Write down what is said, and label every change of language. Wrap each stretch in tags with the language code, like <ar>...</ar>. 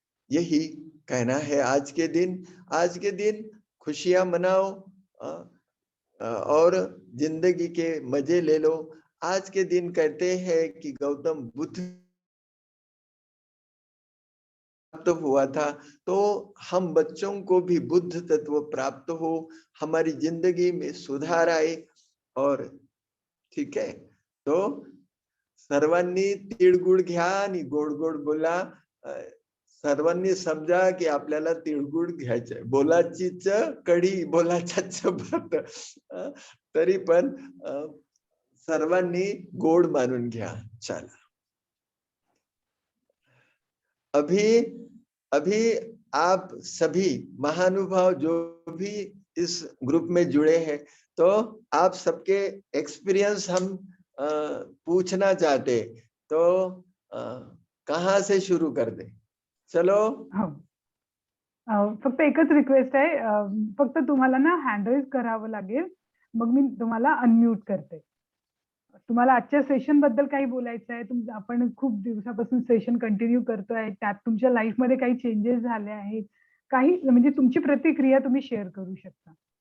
<hi>यही कहना है आज के दिन। आज के दिन खुशियां मनाओ और जिंदगी के मजे ले लो। आज के दिन कहते हैं कि गौतम बुद्ध प्राप्त हुआ था, तो हम बच्चों को भी बुद्ध तत्व प्राप्त हो, हमारी जिंदगी में सुधार आए।</hi> <mr>और ठीक है, तो सर्वांनी तिळगुळ घ्या आणि गोड गोड बोला। सर्वांनी समजा की आपल्याला तिळगुळ घ्यायचंय, बोलाचीच कढी बोलाचाच भात, तरी पण सर्वांनी गोड मानून घ्या।</mr> <hi>चला, अभी आप सभी महानुभाव जो भी इस ग्रुप में जुड़े हैं, तो आप सबके एक्सपीरियंस हम पूछना चाहते, तो कहाँ से शुरू कर दे? चलो।</hi> <mr>फक्त एकच रिक्वेस्ट आहे, फक्त तुम्हाला ना हँड रेज करावं लागेल, मग मी तुम्हाला अनम्यूट करते। तुम्हाला आजच्या सेशन बद्दल काही बोलायचं आहे? आपण खूप दिवसापासून सेशन कंटिन्यू करतोय, त्यात तुमच्या लाईफ मध्ये काही चेंजेस झाले आहेत, काही म्हणजे तुमची प्रतिक्रिया तुम्ही शेअर करू शकता।</mr>